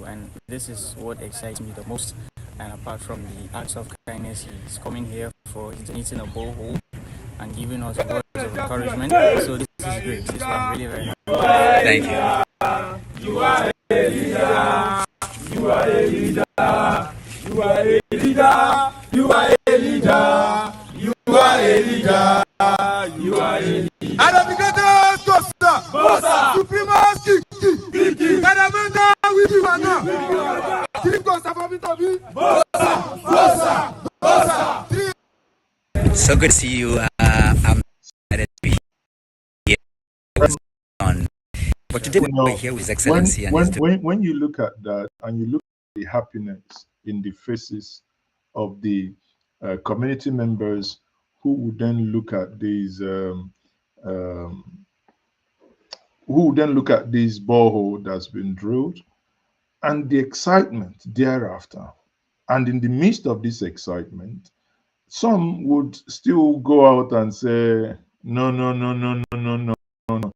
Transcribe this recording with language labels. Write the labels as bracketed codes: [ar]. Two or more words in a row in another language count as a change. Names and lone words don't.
[en] And this is what excites me the most. And apart from the acts of kindness, he's coming here for donating a borehole and giving us words of encouragement. So this is great. This is why I'm really very happy. Thank you. You are a leader. You are a leader. You are a leader. You are a leader. You are a leader. You are a leader. Anabigato Tosa. Bosa. Supremacy. Kiki. Kanamanda Wijiwana. Trinko Savabitabi. Bosa. Bosa. Bosa. So good to see you. I'm excited to be here on. But today we're here with His Excellency and is doing. When you look at that and you look at the happiness in the faces of the community members who would then look at these borehole that's been drilled, and the excitement thereafter, and in the midst of this excitement, some would still go out and say, no, no, no, no, no, no, no, no, no.